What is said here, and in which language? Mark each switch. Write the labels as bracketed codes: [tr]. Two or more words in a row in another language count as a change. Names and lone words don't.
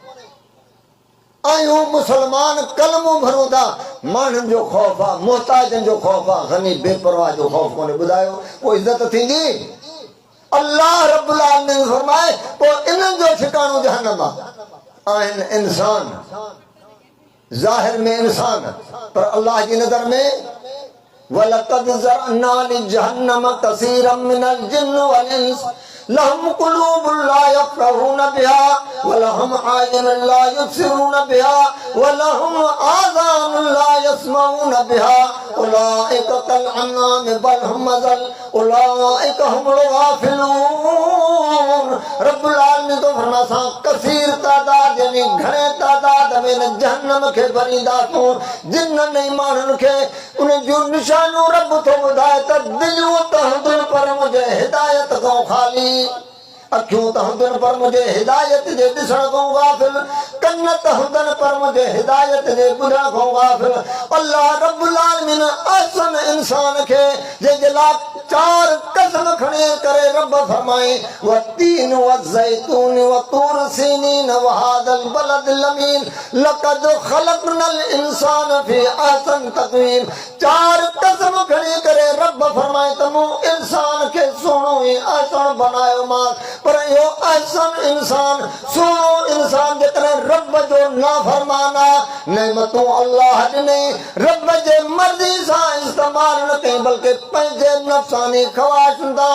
[sd] आहियूं मुस्लमान कलमूं भरूं था माण्हुनि जो ख़ौफ़ आहे मोहताजनि जो ख़ौफ़ आहे ग़नी बेपरवाह जो ख़ौफ़ कोन्हे। ॿुधायो पोइ इज़त थींदी। [ar] الله رب العالمين [sd] फरमाए पोइ इन्हनि जो ठिकाणो जहन्नम आहे। आहिनि इंसान ज़ाहिर में इंसान पर अल्लाह जी नज़र में [ar] ولقد ذرأنا لجهنم كثيرا من الجن والإنس لهم قلوب لا يفقهون بها ولهم أعين لا يبصرون بها ولهم آذان لا يسمعون بها أولئك كالأنعام بل هم أضل أولئك هم الغافلون. رب العالمين [sd] तो फरमासा कसीर तादाद यानी घणे तादाद में जहन्नम खे भरींदासूं जिन्ननि ऐं माण्हुनि खे उन जूं निशानियूं रब थो ॿुधाए त दिलियूं त हूंदियूं पर मुंहिंजे हिदायत खां ख़ाली अखियूं त हूंदियूं पर मुंहिंजे हिदायत जे ॾिसण खां गाफ़िल कन त हूंदनि पर मुंहिंजे हिदायत जे ॿुधण खां गाफ़िल। [ar] الله رب العالمين [sd] अहसन इंसान खे जंहिंजे लाइ चार कसम खणी करे रब फरमाए [ar] والتين والزيتون وطور سينين وهذا البلد الأمين لقد خلقنا الإنسان في أحسن تقويم. [sd] चार कसम खणी करे रब फरमाए त मूं इंसान खे सुहिणो ई अहसन बनायो मां पर इहो अहसन इंसान सुहिणो इंसान जेकॾहिं रब जो नाफ़रमान आहे नेमतूं अल्लाह ॾिनई रब जे मर्ज़ी सां इस्तेमाल न कई बल्कि पंहिंजे नफ़्सानी ख़वाहिशुनि सां।